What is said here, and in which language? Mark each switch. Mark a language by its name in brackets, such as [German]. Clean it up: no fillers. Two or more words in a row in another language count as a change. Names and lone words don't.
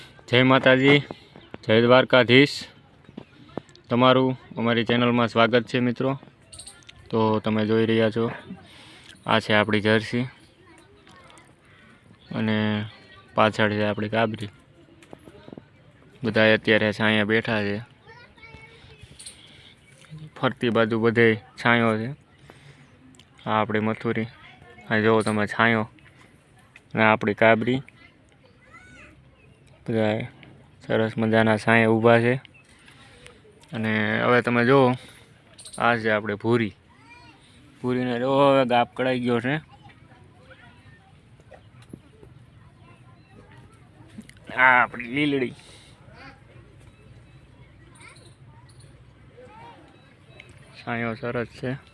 [Gujarati] જય માતાજી, જય દ્વારકાધીશ. તમારું અમારી ચેનલ [Hindi] में स्वागत है मित्रों। [Gujarati] તો તમે જોઈ રહ્યા છો આ છે આપણી જર્સી અને પાછળ છે આપણી કાબરી। બધાય અત્યારે છાંયા બેઠા છે, ફરતી બાજુ બધે છાંયો છે। આ આપણી મથુરી, આ જો તમે છાંયો ને આપણી કાબરી। બધાય સરસ મજાના છાંયે ઊભા છે। અને હવે તમે જો આ છે આપણી ભૂરી। ભૂરીને જો હવે ગાપ કઢાઈ ગયો છે. આ આપણી લીલડી છાંયો સરસ છે।